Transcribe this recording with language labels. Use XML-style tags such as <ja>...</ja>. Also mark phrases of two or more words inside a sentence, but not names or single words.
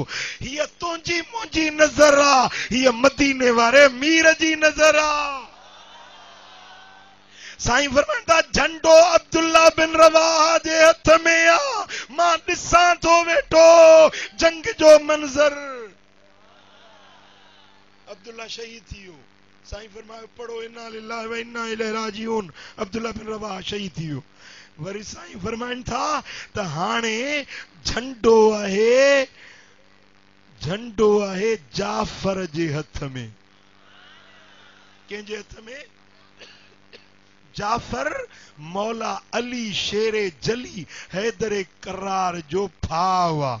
<sd>हीअ तुंहिंजी मुंहिंजी नज़र आ, हीअ मदीने वारे मीर जी नज़र आ। साईं फरमाइनि था झंडो अब्दुल्ला बिन रवाहा जे हथ में आ। मां ॾिसां थो वेठो जंग जो मंज़र। अब्दुल्ला शहीद थी वियो। साईं फरमायो पढ़ो</sd> <ar>إنا لله وإنا إليه راجعون.</ar> <sd>अब्दुल्ला बिन रवाहा शहीद थी वियो। वरी साईं फरमाइनि था त हाणे झंडो आहे जाफर जे हथ में। कंहिंजे हथ में? जाफर मौला अली शेरे जली हैदरे करार जो भाउ आ।</sd>